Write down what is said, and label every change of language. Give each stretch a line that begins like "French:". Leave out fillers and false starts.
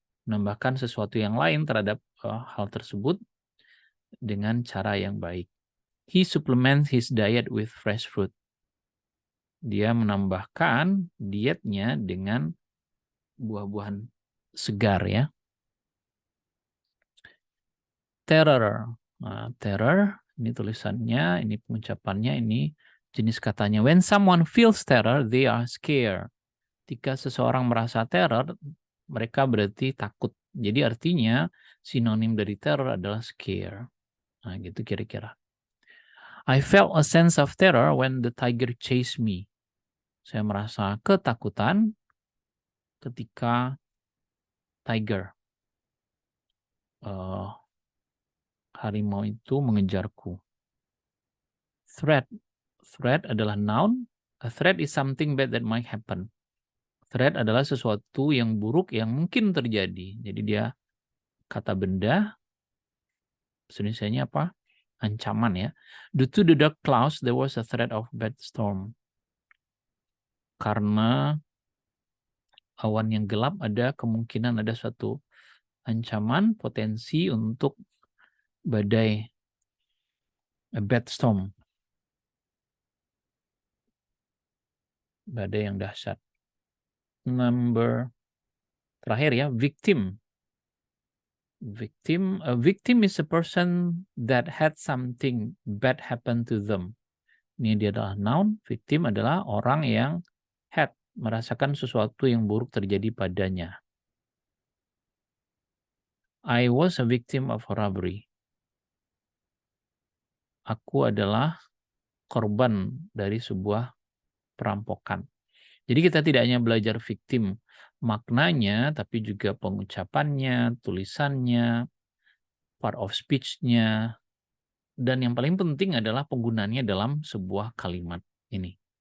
Indonesian: Menambahkan sesuatu yang lain terhadap hal tersebut dengan cara yang baik.
English: He supplements his diet with fresh fruit.
Indonesian: Dia menambahkan dietnya dengan buah-buahan segar ya. Terror. Nah, terror, ini tulisannya, ini pengucapannya, ini Jenis katanya,
English: when someone feels terror, they are scared.
Indonesian: Ketika seseorang merasa teror, mereka berarti takut. Jadi artinya sinonim dari teror adalah scare. Nah, gitu kira-kira.
English: I felt a sense of terror when the tiger chased me.
Indonesian: Saya merasa ketakutan ketika tiger, harimau itu mengejarku. Threat. Threat adalah noun.
English: A threat is something bad that might happen.
Indonesian: Threat adalah sesuatu yang buruk yang mungkin terjadi. Jadi dia kata benda, bahasa Indonesianya apa? Ancaman ya.
English: Due to the dark clouds, there was a threat of bad storm.
Indonesian: Karena awan yang gelap ada kemungkinan ada suatu ancaman potensi untuk badai,
English: a bad storm.
Indonesian: Badai yang dahsyat. Number terakhir ya, victim.
English: A victim is a person that had something bad happen to them.
Indonesian: Ini dia adalah noun. Victim adalah orang yang had, merasakan sesuatu yang buruk terjadi padanya.
English: I was a victim of robbery.
Indonesian: Aku adalah korban dari sebuah perampokan. Jadi kita tidak hanya belajar victim maknanya, tapi juga pengucapannya, tulisannya, part of speech-nya, dan yang paling penting adalah penggunaannya dalam sebuah kalimat ini.